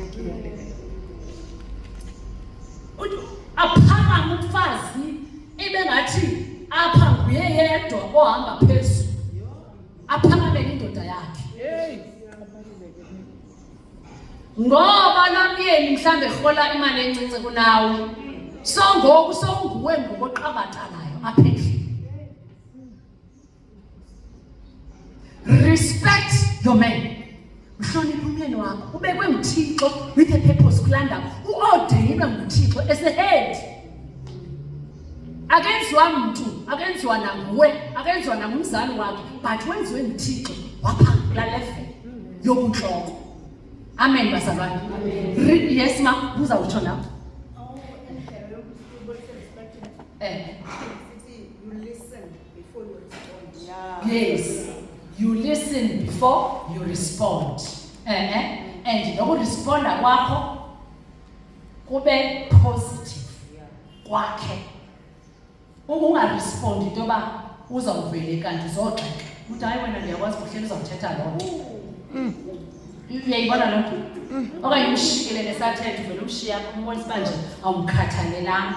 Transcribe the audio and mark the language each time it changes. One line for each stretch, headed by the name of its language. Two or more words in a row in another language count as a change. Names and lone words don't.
Xhosa: Aphakama umfazi ebengathi apha nguye yedwa ohamba phezulu. Aphakamele indoda yakhe. Ngoba nomyeni mhlambe ehola imali encinci kunawe. So ngoku sowunguwe ngokuqabathalayo apha endlini.
English: Respect your man.
Xhosa: Mhlonipha umyeni wakho. Ubekwe nguThixo
English: with a purpose.
Xhosa: kulaa ndawo uordeyinwe nguThixo
English: as-a-head.
Xhosa: Akenziwa mntu, akenziwa nanguwe, akenziwa nangumzali wakhe, but wenziwe nguThixo wapha kulaa level yobuntloko. Amen bazalwane. Yes ma, uzawutsho nawe.
English: You listen before you respond. Yeah. Yes, you listen before you respond.
Xhosa: And nokuresponda kwakho kube positive kwakhe. Ungarespondi into yoba uzawuvele kanti uzogxeka. Uthi hayi wena ndiyakwazi kuhleli uzawuthetha loo. Uyayibona loo nto? Okanye umshikelele sathetha uvele umshiya apho umbonisa uba nje awumkhathalelanga.